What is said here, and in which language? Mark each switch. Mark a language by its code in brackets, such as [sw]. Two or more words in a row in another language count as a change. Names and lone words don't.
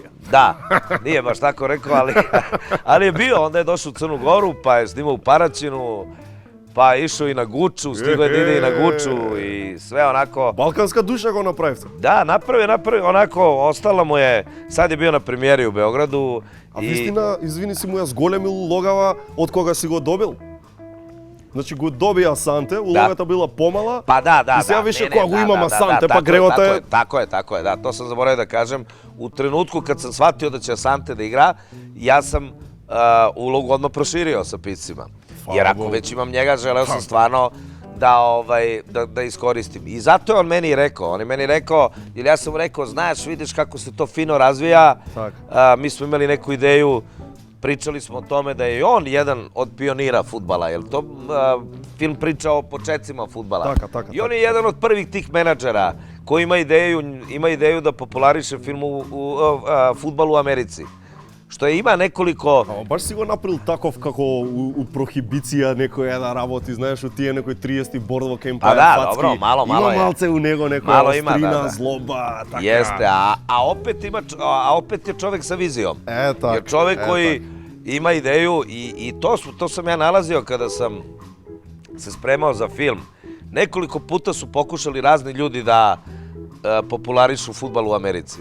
[sr] Da, nije baš tako rekao, ali je bio, onda je došao u Crnu Goru, pa je snimao u Paraćinu, pa je išao i na Guču, stigao je da ide i na Guču i sve onako... Balkanska duša ga napravite. Da, napravio, onako, ostala mu je, sad je bio na premijeri u Beogradu. [mk] A вистина, извини, си му ја зголемил улогава од кога си го добил? Значи го добија Асанте, улогата била помала. Па да. И сега више кога го имам Асанте, па гревата е... [sr] Tako je, da, to sam zaboravio da kažem. U trenutku kad sam shvatio da će Asante da igra, ja sam ulogu odmah proširio sa piscima. Jer ako već imam njega, želeo sam stvarno da iskoristim. I zato je on meni rekao, jer ja sam rekao, znaš, vidiš kako se to fino razvija, mi smo imali neku ideju, pričali smo o tome da je on jedan od pionira fudbala, jer to film priča o početcima fudbala. I on je jedan od prvih tih menadžera koji ima ideju da populariše fudbal u Americi. Što ima nekoliko... [mk] Баш си го направил таков како у прохибиција некој да работи, знаеш, у тие некој 30 бордово кај паја пацки. Добро, мало има е. малце у него некоја острина, злоба, така. [sr] Jeste, a opet je čovek sa vizijom. Jer čovek koji ima ideju i to sam ja nalazio kada sam se spremao za film. Nekoliko puta su pokušali razni ljudi da popularišu fudbal u Americi.